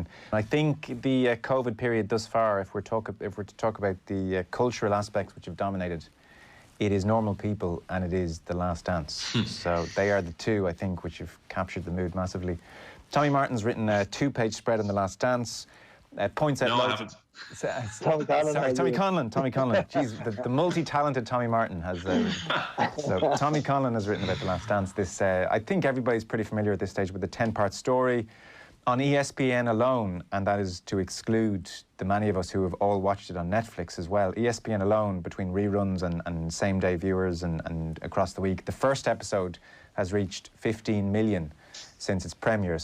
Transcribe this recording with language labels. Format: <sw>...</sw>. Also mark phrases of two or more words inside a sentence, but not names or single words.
<en>I think the COVID period thus far, if we're to talk about the cultural aspects which have dominated, it is Normal People and it is The Last Dance. So they are the two, I think, which have captured the mood massively. Tommy Martin's written a 2-page spread on The Last Dance. Points out. No, I haven't. Tommy Conlon. Tommy Conlon. Jeez, the multi-talented Tommy Martin has. So Tommy Conlon has written about The Last Dance. This, I think everybody's pretty familiar at this stage with the 10-part story on ESPN alone, and that is to exclude the many of us who have all watched it on Netflix as well. ESPN alone, between reruns and same-day viewers and across the week, the first episode has reached 15 million since its premiere.</en>